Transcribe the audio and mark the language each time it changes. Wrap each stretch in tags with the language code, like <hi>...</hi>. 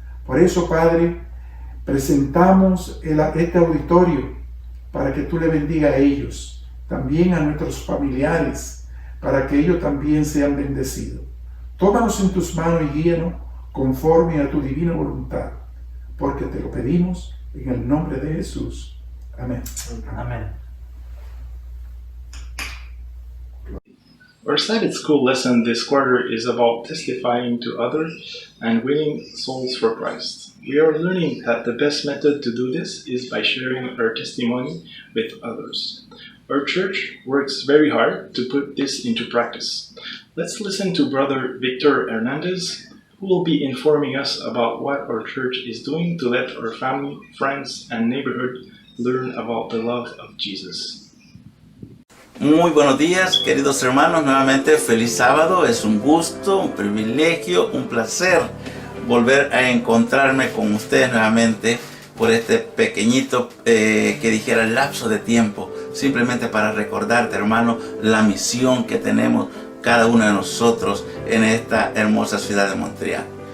<es>Por eso, Padre, presentamos este auditorio para que tú le bendiga a ellos, también a nuestros familiares, para que ellos también sean bendecidos. Tómanos en tus manos y guíanos conforme a tu divina voluntad, porque te lo pedimos en el nombre de Jesús. Amén. Amén.</es> <en>Our Sabbath school lesson this quarter is about testifying to others and winning souls for Christ. We are learning that the best method to do this is by sharing our testimony with others. Our church works very hard to put this into practice. Let's listen to Brother Victor Hernandez, who will be informing us about what our church is doing to let our family, friends, and neighborhood learn about the love of Jesus.</en> <es>Muy buenos días, queridos hermanos, nuevamente feliz sábado. Es un gusto, un privilegio, un placer volver a encontrarme con ustedes nuevamente por este pequeñito, que dijera, lapso de tiempo, simplemente para recordarte, hermano, la misión que tenemos cada uno de nosotros en esta hermosa ciudad de Montreal.</es>